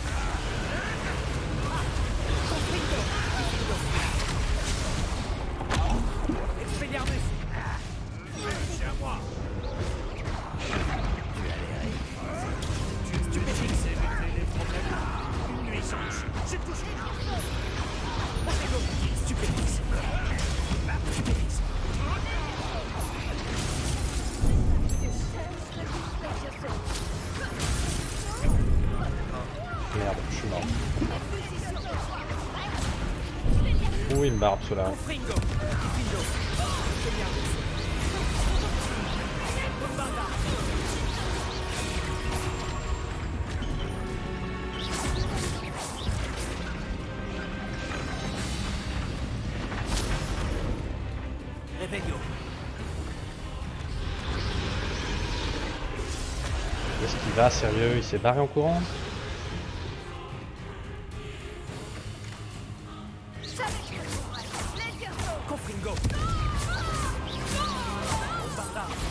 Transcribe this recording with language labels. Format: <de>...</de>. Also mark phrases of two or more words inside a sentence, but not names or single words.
<fr>Confringo. Kifindo. Expelliarmus. C'est à moi. Stupéfixe. Les problèmes. Une nuisance. C'est tout ce que Confringo. Stupéfixe. Stupéfixe. Merde, je suis mort. Ouh, il me barbe cela. Confringo. Kifindo. Expelliarmus. Bombardard. Revelio. Est-ce qu'il va, sérieux? Il s'est barré en courant? Confringo. Bombardard.</fr>